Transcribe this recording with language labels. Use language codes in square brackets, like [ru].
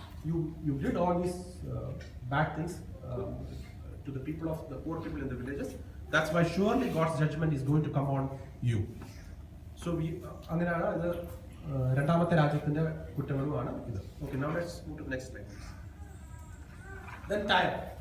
[en] You did all these bad things to the people of the poor people in the villages. That's why surely God's judgment is going to come on you. [ml] So അങ്ങനെയാണ് ഇത് രണ്ടാമത്തെ രാജ്യത്തിന്റെ കുറ്റങ്ങളുമാണ് ഇത്. [en] Okay, now let's move to the next slide. Then Tyre.